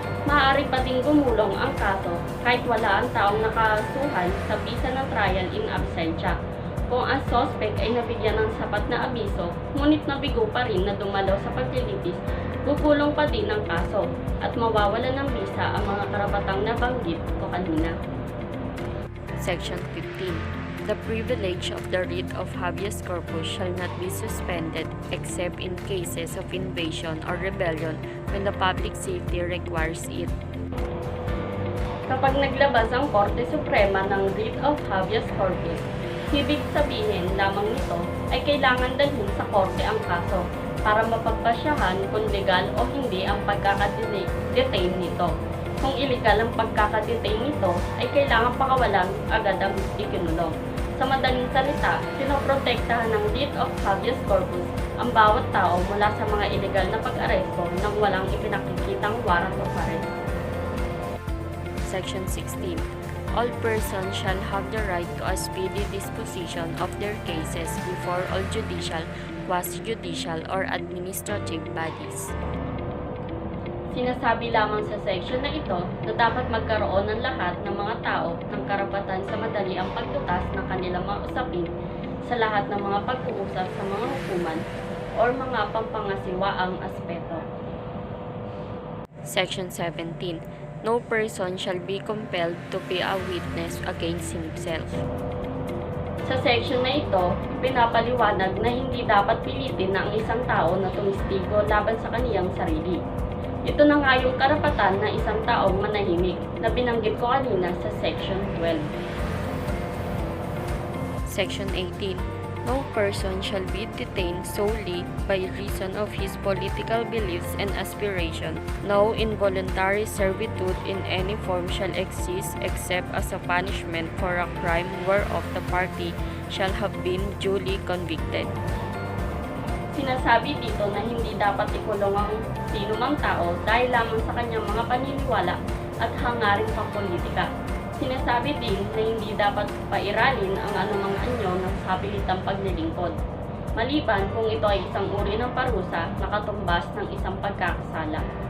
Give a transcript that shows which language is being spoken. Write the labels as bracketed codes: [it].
[tl] Maaari pa ding gumulong ang kaso kahit wala ang taong nakasuhan sa bisa ng trial in absentia. Kung ang suspect ay nabigyan ng sapat na abiso, ngunit nabigo pa rin na dumalaw sa paglilitis, gugulong pa din ang kaso at mawawala ng bisa ang mga karapatang nabanggit ko kanina. [en] Section 15. The privilege of the writ of habeas corpus shall not be suspended except in cases of invasion or rebellion when the public safety requires it. [tl] Kapag naglabas ang Korte Suprema ng writ of habeas corpus, ibig sabihin lamang nito ay kailangan dalhin sa korte ang kaso para mapagpasyahan kung legal o hindi ang pagkakadetain nito. Kung illegal ang pagkakadetain nito, ay kailangan pakawalan agad ang ikinulong. Sa madaling salita, pinoprotektahan ng writ of habeas corpus ang bawat tao mula sa mga illegal na pag-aresto nang walang ipinakikitang warrant of arrest. [en] Section 16. All persons shall have the right to a speedy disposition of their cases before all judicial, quasi-judicial, or administrative bodies. [tl] Sinasabi lamang sa section na ito na dapat magkaroon ng lahat ng mga tao ng karapatan sa madali ang pagtutas ng kanilang mga usapin sa lahat ng mga pag-uusap sa mga hukuman o mga pampangasiwaang aspeto. [en] Section 17. No person shall be compelled to be a witness against himself. [tl] Sa section na ito, pinapaliwanag na hindi dapat pilitin na ang isang tao na tumistigo laban sa kaniyang sarili. Ito na nga yung karapatan na isang taong manahimik na binanggit ko kanina sa section 12. [en] Section 18. No person shall be detained solely by reason of his political beliefs and aspiration. No involuntary servitude in any form shall exist except as a punishment for a crime whereof the party shall have been duly convicted. [tl] Sinasabi dito na hindi dapat ikulong ang sinumang tao dahil lamang sa kanyang mga paniniwala at hangaring pampolitika. Sinasabi din na hindi dapat pairalin ang anumang anyo ng sapilitang paglilingkod, maliban kung ito ay isang uri ng parusa na katumbas ng isang pagkakasala.